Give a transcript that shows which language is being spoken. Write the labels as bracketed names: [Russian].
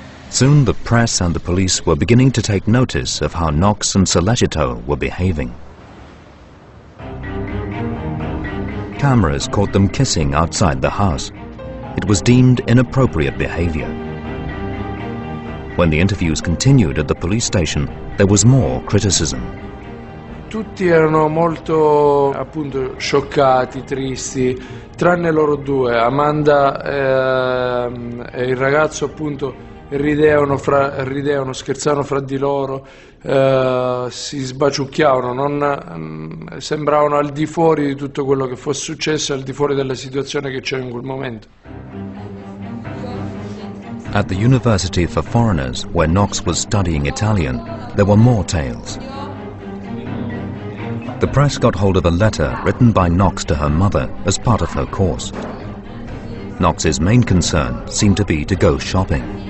[English] Soon the press and the police were beginning to take notice of how Knox and Solagito were behaving. Cameras caught them kissing outside the house. It was deemed inappropriate behavior. When the interviews continued at the police station, there was more criticism. [Italian] Tutti erano molto, appunto, scioccati, tristi, tranne loro due. Amanda e il ragazzo, appunto, ridevano, scherzavano fra di loro, si sbaciucchiavano, sembravano al di fuori di tutto quello che fosse successo, al di fuori della situazione che c'era in quel momento. [English] At the University for Foreigners, where Knox was studying Italian, there were more tales. The press got hold of a letter written by Knox to her mother as part of her course. Knox's main concern seemed to be to go shopping.